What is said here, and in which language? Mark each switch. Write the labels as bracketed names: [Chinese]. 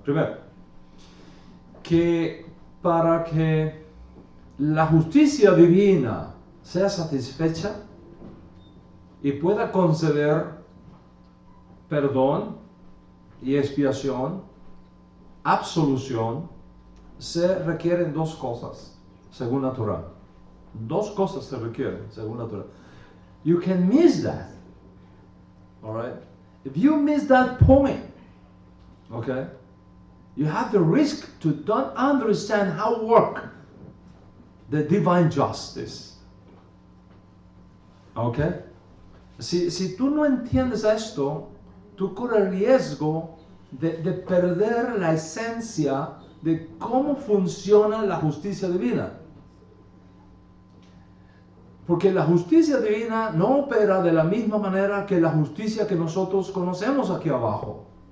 [Spanish] Primero, que para que la justicia divina sea satisfecha y pueda conceder perdón y expiación, absolución, se requieren dos cosas, según la Torah. Dos cosas se requieren, según la Torah. [English] You can miss that. All right? If you miss that point, okay, you have the risk to don't understand how work the divine justice. Okay? [Spanish] Si tú no entiendes esto, tú corres el riesgo de perder la esencia de cómo funciona la justicia divina. Porque la justicia divina no opera de la misma manera que la justicia que nosotros conocemos aquí abajo.